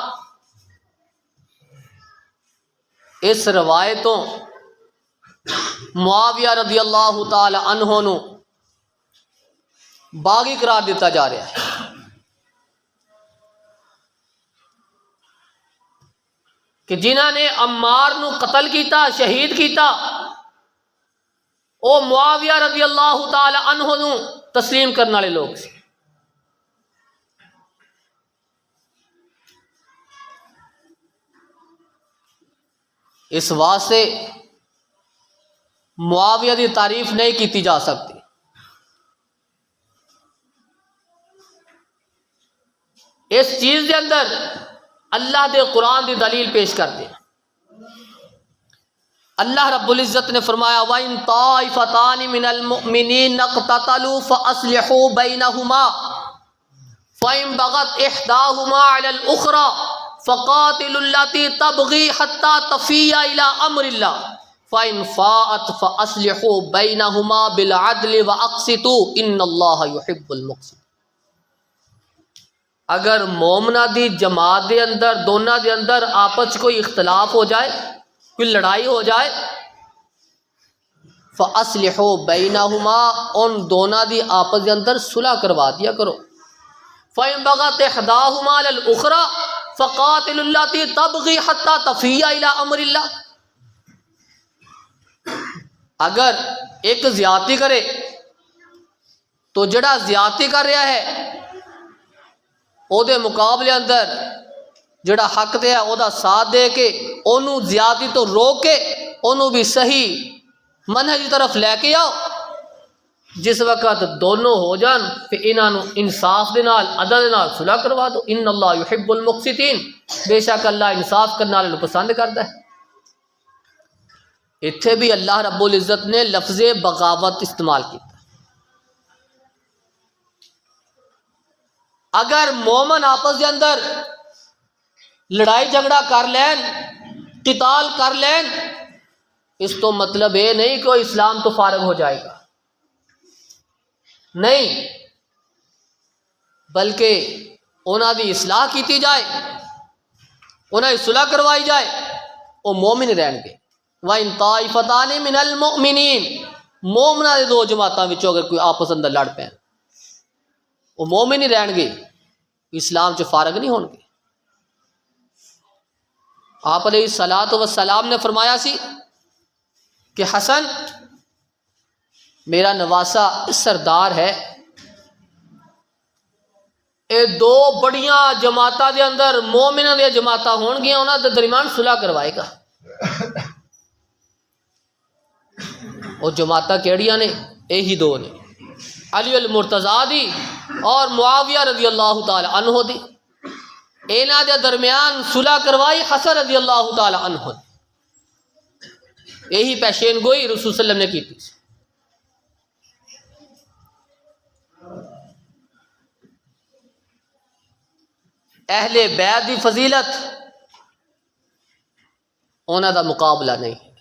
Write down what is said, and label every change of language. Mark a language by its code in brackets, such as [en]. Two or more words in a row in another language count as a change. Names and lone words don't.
[pa] اس روایتوں معاویہ [ar] رضی اللہ تعالی عنہ [pa] نو باغی قرار دیتا جا رہا ہے. کہ جنہاں نے عمار نو قتل کیتا، شہید کیتا، او معاویہ [ar] رضی اللہ تعالی عنہ [pa] نو تسلیم کرنے والے لوگ سی. اس واسطے معاویہ دی تعریف نہیں کیتی جا سکتی. اس چیز دے اندر اللہ دے قرآن دی دلیل پیش کر دے. اللہ رب العزت نے فرمایا [ar] وَإِن طَائِفَتَانِ مِنَ الْمُؤْمِنِينَ اقْتَتَلُوا فَأَصْلِحُوا بَيْنَهُمَا فَإِن بَغَتْ إِحْدَاهُمَا عَلَى الْأُخْرَى فَقَاتِلُوا الَّتِي تَبْغِي حَتَّى تَفِيَّ إِلَى أَمْرِ اللَّهِ فَإِن فَاءَتْ فَأَصْلِحُوا بَيْنَهُمَا بِالْعَدْلِ وَأَقْسِطُوا إِنَّ اللَّهَ يُحِبُّ الْمُقْسِطِينَ. [pa] اگر مومنہ دی جماعت دے اندر، دونوں دے اندر آپس کوئی اختلاف ہو جائے، کوئی لڑائی ہو جائے، [ar] فَأَصْلِحُوا بَيْنَهُمَا، [pa] ان دونوں دی آپس دے اندر صلح کروا دیا کرو. [ar] فَإِن بَغَتْ إِحْدَاهُمَا عَلَى الْأُخْرَى فَقَاتِلُوا الَّتِي تَبْغِي حَتَّى تَفِيَّ إِلَى أَمْرِ اللَّهِ. [pa] اگر ایک زیادتی کرے تو جڑا زیادتی کر رہا ہے او دے مقابلے اندر جڑا حق دے ہے او دا ساتھ دے کے انہوں زیادتی تو روک کے انہوں بھی صحیح منہج کی طرف لے کے آؤ. جس وقت دونوں ہو جان پھر انہوں انصاف دے نال، عدل دے نال صلح کروا دو. [ar] ان اللہ یحب المقسطین، [ur] بے شک اللہ انصاف کرنے والے پسند کرتا ہے. [pa] اتھے بھی اللہ رب العزت نے لفظ بغاوت استعمال کیا. اگر مومن آپس کے اندر لڑائی جھگڑا کر لین قتال کر لین اس تو مطلب یہ نہیں کہ اسلام تو فارغ ہو جائے گا، نہیں، بلکہ انہاں دی اصلاح کیتی جائے، انہاں دی صلح کروائی جائے، وہ مومن رہن گے۔ [ar] وَإِن طَائِفَتَانِ مِنَ الْمُؤْمِنِينَ، [pa] مومناں دے دو جماعتاں وچوں اگر کوئی آپس اندر لڑ پین وہ مومن ہی رہن گے، اسلام چ فارغ نہیں ہون گے۔ آپ [ar] علیہ الصلاۃ والسلام [pa] نے فرمایا سی کہ حسن میرا نواسا سردار ہے، اے دو بڑیاں جماعتاں دے اندر مومناں دے جماعتاں ہون گیاں، انہاں دے درمیان صلح کروائے گا۔ وہ جماعتاں کیڑیاں نے؟ یہی دو نے، علی المرتضیٰ دی اور معاویہ [ar] رضی اللہ تعالی عنہ [pa] دی، انہاں دے درمیان صلح کروائی حسن [ar] رضی اللہ تعالی عنہ [pa] دی، یہی پیشین گوئی رسول [ar] صلی اللہ علیہ وسلم [pa] نے کی تھی۔ اہل بیت دی فضیلت انہاں دا مقابلہ نہیں۔